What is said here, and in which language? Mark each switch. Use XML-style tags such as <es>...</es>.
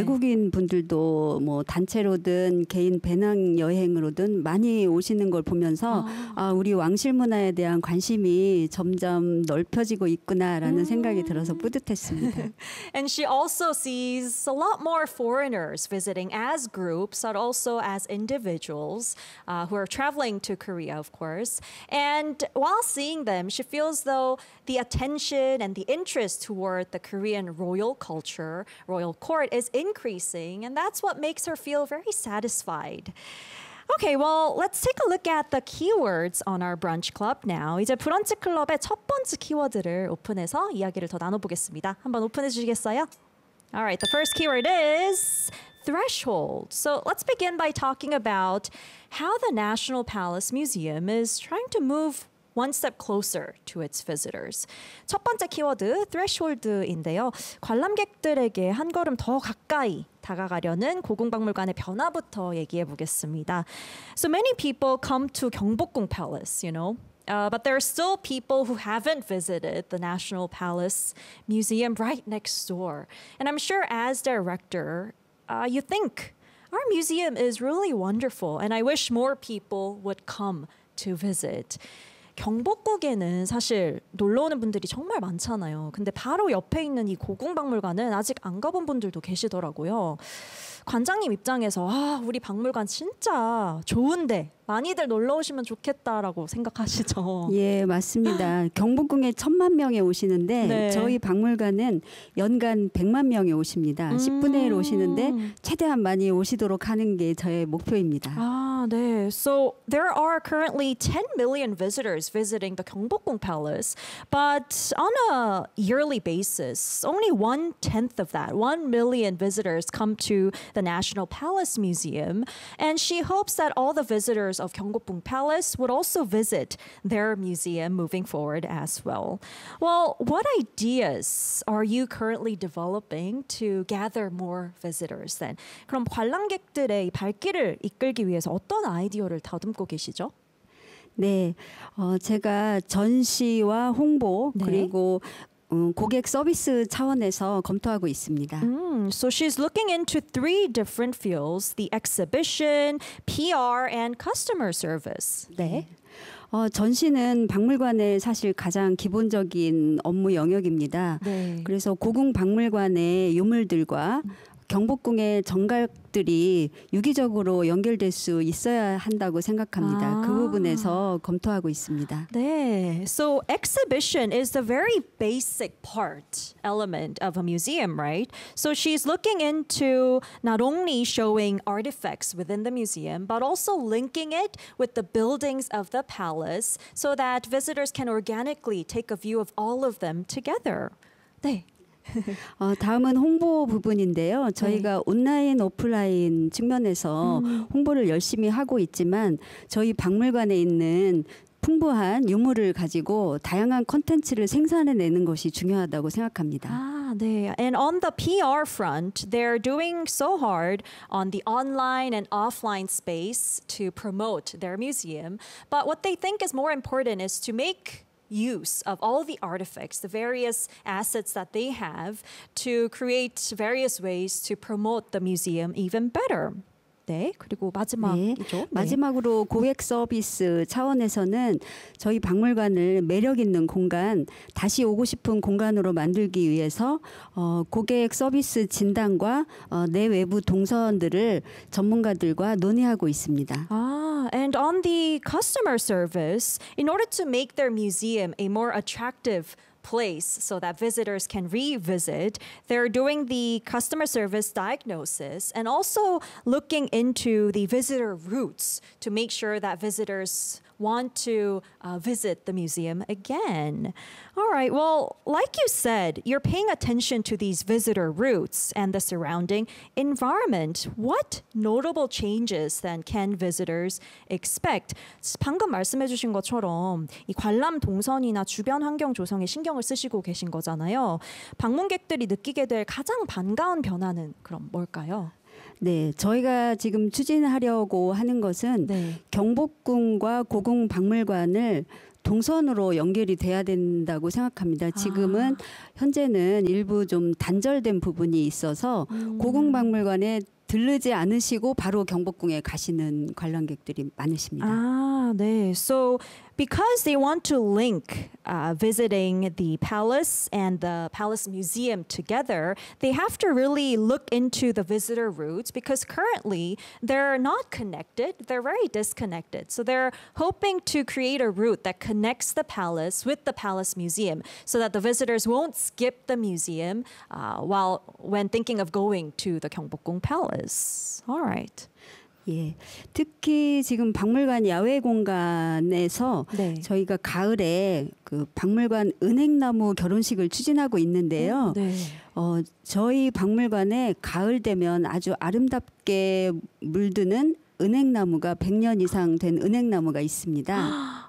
<ko>외국인 분들도 뭐 단체로든 개인 배낭 여행으로든 많이 오시는 걸 보면서 아, 우리 왕실 문화에 대한 관심이 점점 넓혀지고 있구나라는 생각이 들어서 뿌듯했습니다.</ko> <en>And she also sees a lot more foreigners visiting as groups but also as individuals who are traveling to Korea, of course. And while seeing them, she feels though the attention and the interest toward the Korean royal culture, royal court is increasing, and that's what makes her feel very satisfied. Okay, well, let's take a look at the keywords on our brunch club now.</en> <ko>이제 브런치 클럽의 첫 번째 키워드를 오픈해서 이야기를 더 나눠보겠습니다. 한번 오픈해 주시겠어요?</ko> <en>All right, the first keyword is threshold. So let's begin by talking about how the National Palace Museum is trying to move one step closer to its visitors.</en> <ko>첫 번째 키워드, threshold인데요. 관람객들에게 한 걸음 더 가까이 다가가려는 고궁박물관의 변화부터 얘기해 보겠습니다.</ko> <en>So many people come to Gyeongbokgung Palace, you know. But there are still people who haven't visited the National Palace Museum right next door. And I'm sure as director, you think, our museum is really wonderful and I wish more people would come to visit.</en> <ko>경복궁에는 사실 놀러 오는 분들이 정말 많잖아요. 근데 바로 옆에 있는 이 고궁박물관은 아직 안 가본 분들도 계시더라고요. 관장님 입장에서 아, 우리 박물관 진짜 좋은데 많이들 놀러 오시면 좋겠다라고 생각하시죠? 예, 맞습니다. 경복궁에 천만 명이 오시는데 네. 저희 박물관은 연간 100만 명이 오십니다. 10분의 1 오시는데 최대한 많이 오시도록 하는 게 저의 목표입니다. 아, 네.</ko> <en>So there are currently 10 million visitors visiting the Gyeongbokgung Palace, but on a yearly basis, only 1/10 of that, 1 million visitors come to the National Palace Museum, and she hopes that all the visitors of Gyeongbokgung Palace would also visit their museum moving forward as well. Well, what ideas are you currently developing to gather more visitors then?</en> <ko>그럼 관람객들의 발길을 이끌기 위해서 어떤 아이디어를 다듬고 계시죠? 네, 제가 전시와 홍보 네. 그리고 고객 서비스 차원에서 검토하고 있습니다.</ko> <en>So she's looking into three different fields, the exhibition, PR, and customer service.</en> <ko>네. 전시는 박물관의 사실 가장 기본적인 업무 영역입니다. 네. 그래서 고궁 박물관의 유물들과 경복궁의 정각들이 유기적으로 연결될 수 있어야 한다고 생각합니다. 아. 그 부분에서 검토하고 있습니다.</ko> <en>네. So exhibition is the very basic part element of a museum, right? So she's looking into not only showing artifacts within the museum, but also linking it with the buildings of the palace so that visitors can organically take a view of all of them together.</en> <ko>네. 다음은 홍보 부분인데요. 저희가 네. 온라인, 오프라인 측면에서 홍보를 열심히 하고 있지만 저희 박물관에 있는 풍부한 유물을 가지고 다양한 콘텐츠를 생산해내는 것이 중요하다고 생각합니다. 아, 네.</ko> <en>And on the PR front, they're doing so hard on the online and offline space to promote their museum. But what they think is more important is to make use of all the artifacts, the various assets that they have to create various ways to promote the museum even better.</en> <ko>네, 그리고 마지막이죠. 네. 마지막으로 고객 서비스 차원에서는 저희 박물관을 매력 있는 공간, 다시 오고 싶은 공간으로 만들기 위해서 고객 서비스 진단과 내외부 동선들을 전문가들과 논의하고 있습니다. 아.</ko> <en>And on the customer service, in order to make their museum a more attractive place so that visitors can revisit, they're doing the customer service diagnosis and also looking into the visitor routes to make sure that visitors want to visit the museum again. All right, well, like you said, you're paying attention to these visitor routes and the surrounding environment. What notable changes then can visitors expect?</en> <ko>방금 말씀해 주신 것처럼 이 관람 동선이나 주변 환경 조성에 신경을 쓰시고 계신 거잖아요. 방문객들이 느끼게 될 가장 반가운 변화는 그럼 뭘까요? 네, 저희가 지금 추진하려고 하는 것은 네. 경복궁과 고궁 박물관을 동선으로 연결이 돼야 된다고 생각합니다. 지금은 현재는 일부 좀 단절된 부분이 있어서 고궁박물관에 들르지 않으시고 바로 경복궁에 가시는 관람객들이 많으십니다. 아, 네.</ko> <en>So because they want to link visiting the palace and the palace museum together, they have to really look into the visitor routes because currently they're not connected. They're very disconnected. So they're hoping to create a route that connects the palace with the palace museum so that the visitors won't skip the museum when thinking of going to the Gyeongbokgung Palace. All right.</en> <ko>예, 특히 지금 박물관 야외 공간에서 네. 저희가 가을에 그 박물관 은행나무 결혼식을 추진하고 있는데요. 네. 저희 박물관에 가을 되면 아주 아름답게 물드는 은행나무가 100년 이상 된 은행나무가 있습니다.</ko>